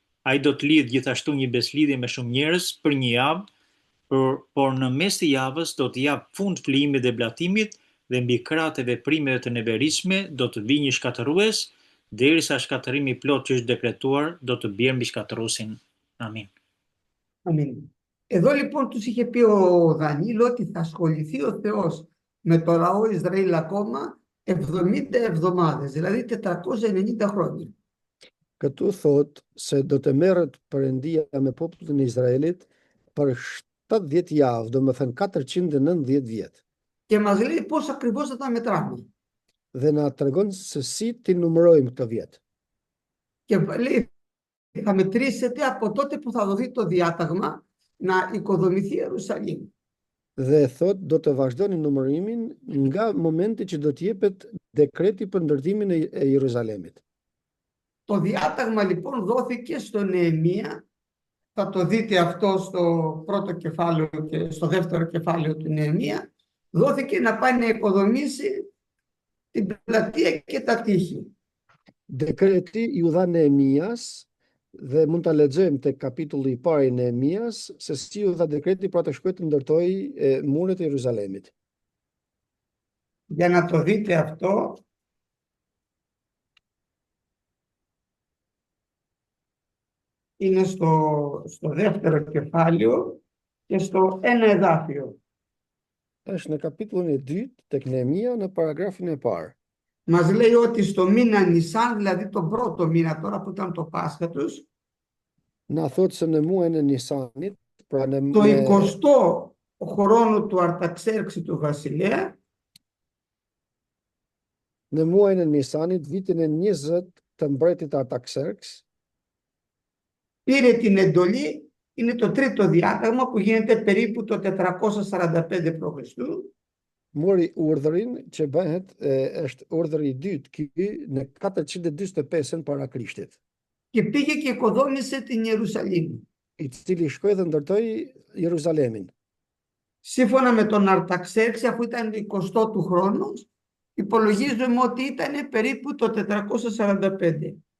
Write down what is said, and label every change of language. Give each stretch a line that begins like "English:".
Albanian: Ai do të lidh gjithashtu një beslidhje me shumë njerëz për një javë, por në mes të javës do të jap fund flijimit dhe blatimit dhe mbi krahët e veprimeve të neveritshme do të vijë një shkatërues, derisa shkatërimi i plot që është dekretuar do të bjerë mbi shkatëruesin. Amin.
Greek: Αμήν. Εδώ λοιπόν τους είχε πει ο Δανίλ ότι θα ασχοληθεί ο Θεός με το λαό Ισραήλ ακόμα 70 εβδομάδες, δηλαδή 490 χρόνια.
Albanian: Këtu thot se do të merret Perëndia me popullin e Izraelit për 70 javë, do të thënë 490 vjet.
Greek: Και μας λέει πώς ακριβώς θα τα μετράμε.
Albanian: Dhe na tregon se si ti numërojmë këto vjet.
Greek: Και λέει θα μετρήσετε από τότε που θα δοθεί το διάταγμα να οικοδομηθεί Ιερουσαλήμ.
Albanian: Dhe thot do të vazhdoni numërimin nga momenti që do të jepet dekreti për ndërtimin e Jeruzalemit.
Greek: Το διάταγμα λοιπόν δόθηκε στο Νεεμία, θα το δείτε αυτό στο πρώτο κεφάλαιο και στο δεύτερο κεφάλαιο του Νεεμία, δόθηκε να πάει να οικοδομήσει την πλατεία και τα τείχη.
Albanian: Dekreti ju dha Neemias dhe mund ta lexojmë tek kapitulli i parë i Neemias se si u dha dekreti për të shkuar të ndërtojë muret e Jeruzalemit.
Greek: Για να το δείτε αυτό, είναι στο δεύτερο κεφάλαιο και στο ένα εδάφιο.
Albanian: Është në kapitullin e dytë tek Neemia në paragrafin e parë.
Greek: Μας λέει ότι στο μήνα Νισάν, δηλαδή τον πρώτο μήνα τώρα που ήταν το Πάσχα τους,
Albanian: Na thot se në muajin e Nisanit, pra
Greek: το 20ο χρόνο του Αρταξέρξη του βασιλέα,
Albanian: në muajin e Nisanit, vitin e 20 të mbretit Artaxerxes,
Greek: πήρε την εντολή, είναι το τρίτο διάταγμα που γίνεται περίπου το 445 π.Χ.
Albanian: mori urdhërin që bëhet është urdhri i dytë ky në 445 para Krishtit,
Greek: Και πήγε και οικοδόμησε την Ιερουσαλήμ.
Albanian: i cili shkoi dhe ndërtoi Jeruzalemin.
Greek: Σύμφωνα με τον Αρταξέρξη, αφού ήταν 20ο του χρόνος, υπολογίζουμε ότι ήταν περίπου το 445.